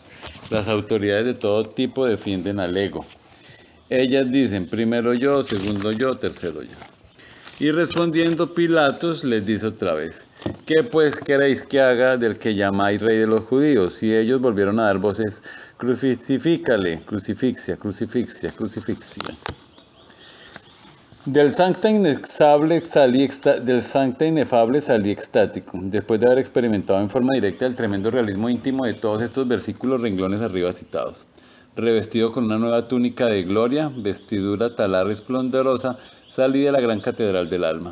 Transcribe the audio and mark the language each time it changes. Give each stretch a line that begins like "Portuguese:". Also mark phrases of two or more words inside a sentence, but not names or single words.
Spanish: Las autoridades de todo tipo defienden al ego. Ellas dicen, primero yo, segundo yo, tercero yo. Y respondiendo Pilatos les dice otra vez, ¿qué pues queréis que haga del que llamáis rey de los judíos? Y ellos volvieron a dar voces, crucifícale, crucifixia, crucifixia, crucifixia. Del sancta inefable salí extático, después de haber experimentado en forma directa el tremendo realismo íntimo de todos estos versículos renglones arriba citados. Revestido con una nueva túnica de gloria, vestidura talar esplendorosa, salí de la gran catedral del alma.